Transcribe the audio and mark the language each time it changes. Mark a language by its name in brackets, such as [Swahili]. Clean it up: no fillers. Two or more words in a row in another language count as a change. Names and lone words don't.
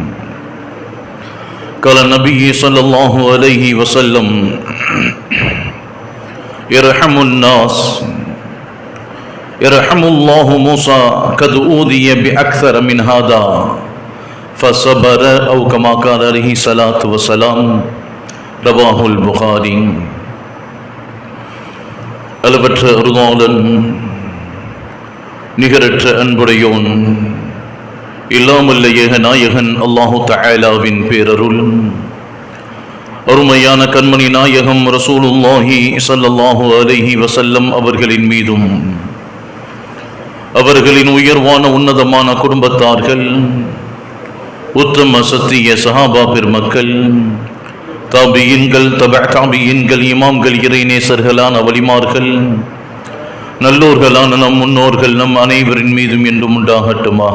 [Arabic] قال النبي صلى الله عليه وسلم: يرحم الناس يرحم الله موسى قد أوذي بأكثر من هذا فصبر، أو كما قال عليه الصلاة والسلام. رواه البخاري. [Tamil] அளவற்ற அருளாளன், நிகரற்ற அன்புடையோன், இல்லாமல்ல ஏக நாயகன் அல்லாஹு தஆலாவின் பேரருள், அருமையான கண்மணி நாயகம் [Arabic] رسول الله صلى الله عليه وسلم [Tamil] அவர்களின் மீதும், அவர்களின் உயர்வான உன்னதமான குடும்பத்தார்கள், உத்தம சத்திய சஹாபா பெருமக்கள், தாபியின்கள், தாபியின்கள், இமாம்கள், இறைநேசர்களான வலிமார்கள், நல்லோர்களான நம் முன்னோர்கள் நம் அனைவரின் மீதும் என்றும் உண்டாகட்டுமாக.